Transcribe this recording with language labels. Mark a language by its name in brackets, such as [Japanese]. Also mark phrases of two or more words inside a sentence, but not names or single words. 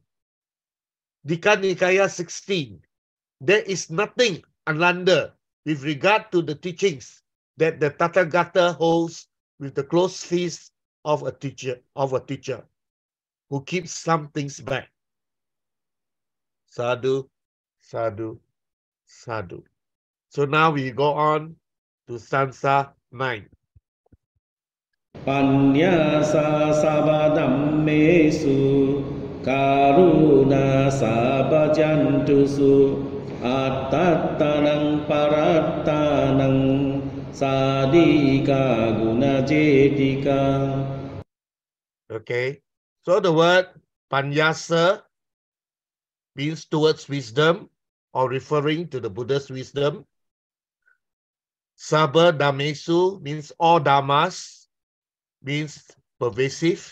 [English] Dika Nikaya 16, there is nothing unlander with regard to the teachings that the Tathagata holds with the close fist of a teacher who keeps some things back. [Pali] Sadhu, sadhu, sadhu. [English] So now we go on to stanza 9. [Pali] Panyasa sabadammesu karuna sabajantusu attattanang parattanang sadika gunajetika. [English] Okay, so the word panyasa means towards wisdom or referring to the Buddha's wisdom. [Pali] Sabha Dhammesu [English] means all dhammas, means pervasive.